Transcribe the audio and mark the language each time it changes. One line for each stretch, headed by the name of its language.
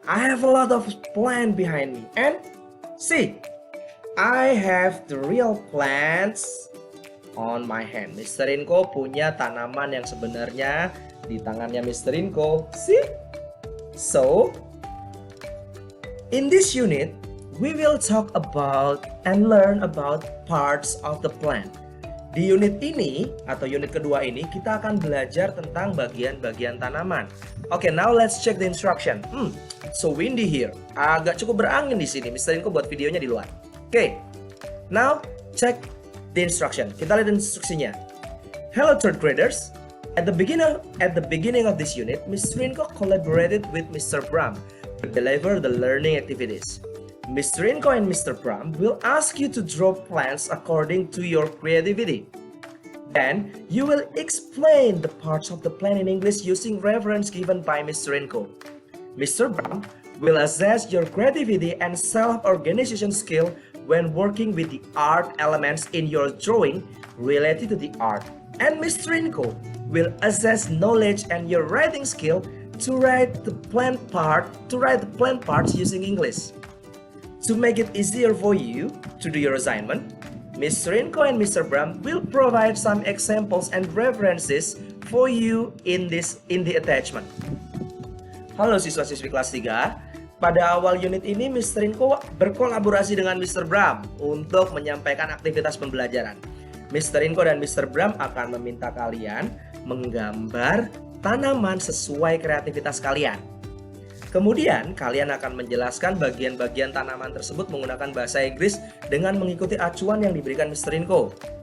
English: I have a lot of plant behind me. And see, I have the real plants on my hand.
Indonesian: Mr. Rinko punya tanaman yang sebenarnya di tangannya Mr. Rinko. See?
English: So, in this unit, we will talk about and learn about parts of the plant.
Indonesian: Di unit ini, atau unit kedua ini, kita akan belajar tentang bagian-bagian tanaman.
English: Okay, now let's check the instruction. So windy here.
Indonesian: Agak cukup berangin di sini. Mr. Rinko buat videonya di luar.
English: Okay, now check the instruction.
Indonesian: Kita lihat instruksinya.
English: Hello third graders. At the beginning of this unit, Mr. Rinko collaborated with Mr. Bram to deliver the learning activities. Mr. Rinko and Mr. Bram will ask you to draw plants according to your creativity. Then, you will explain the parts of the plant in English using reference given by Mr. Rinko. Mr. Bram will assess your creativity and self-organization skill when working with the art elements in your drawing related to the art. And Mr. Rinko will assess knowledge and your writing skill to write the plant parts using English. To make it easier for you to do your assignment, Mr. Rinko and Mr. Bram will provide some examples and references for you in the attachment.
Indonesian: Halo siswa-siswi kelas 3. Pada awal unit ini, Mr. Rinko berkolaborasi dengan Mr. Bram untuk menyampaikan aktivitas pembelajaran. Mr. Rinko dan Mr. Bram akan meminta kalian menggambar tanaman sesuai kreativitas kalian. Kemudian, kalian akan menjelaskan bagian-bagian tanaman tersebut menggunakan bahasa Inggris dengan mengikuti acuan yang diberikan Mr. Rinko.